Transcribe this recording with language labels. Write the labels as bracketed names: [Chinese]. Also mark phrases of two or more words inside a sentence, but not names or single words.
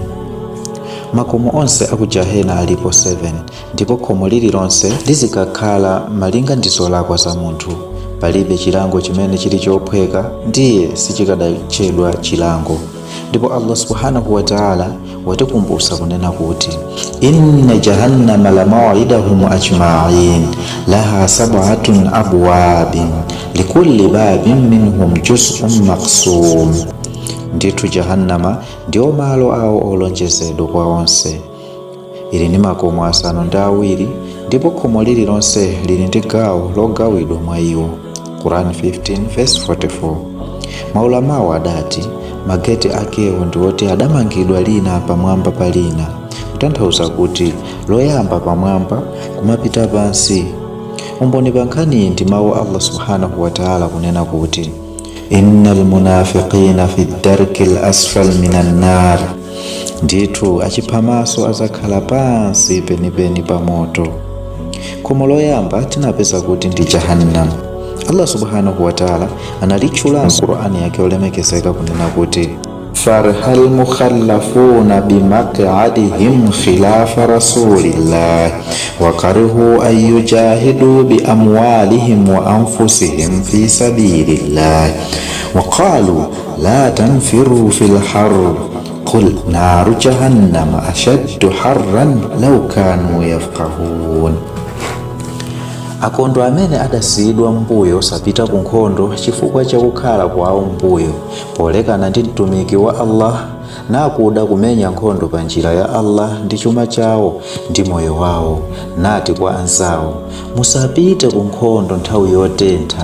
[Nyanja] Makomo onse akujahena alipo 7, ndipo khomo lililonse lizikakhala malinga ndi zolakwa za munthu. Palibe chilango chimene chili chophweka ndiye sichikadachedwa chilango. Ndipo Allah [Arabic] سبحانه وتعالى [Nyanja] watikumbutsa kunena kuti [Arabic] إن جهنم لموعدهم أجمعين لها 7 أبواب لكل باب منهم جزء مقسوم. [Nyanja] Ndithu jahannama ndiwo malo awo olonjezedwa kwa onse. Ili ni makomo asanu ndi awiri, ndipo khomo lililonse lili ndi gawo logawidwa mwa iwo. [English] Quran 15 verse 44. [Nyanja] Maulamawo adati mageti akewo ndiwoti adamangidwa lina pamwamba pa lina, kutanthauza kuti loyamba pamwamba kumapita pansi. Umboni pa nkhani ndi mawu Allah [Arabic] سبحانه وتعالى [Nyanja] kunena kuti [Arabic] إن المنافقين في الدرك الأسفل من النار. [Nyanja] Ndithu achiphamaso azakhala pansi penipeni pa moto. Khomo loyamba tinapeza kuti ndi jahannam. [Arabic] الله سبحانه وتعالى [Nyanja] analitchula Qur'ani yake olemekezeka kunena kuti [Arabic] فرح المخلفون بمقعدهم خلاف رسول الله وكرهوا أن يجاهدوا بأموالهم وأنفسهم في سبيل الله وقالوا لا تنفروا في الحر قل نار جهنم أشد حرا لو كانوا يفقهون. [Nyanja] Akondo amene adasiyidwa mbuyo sapita ku nkhondo chifukwa cha kukhala kwawo mbuyo polekana ndi mtumiki wa Allah, nakuda kumenya nkhondo pa njira ya Allah ndi chuma chawo ndi moyo wawo, nati kwa anzawo musapite ku nkhondo nthawi yotentha.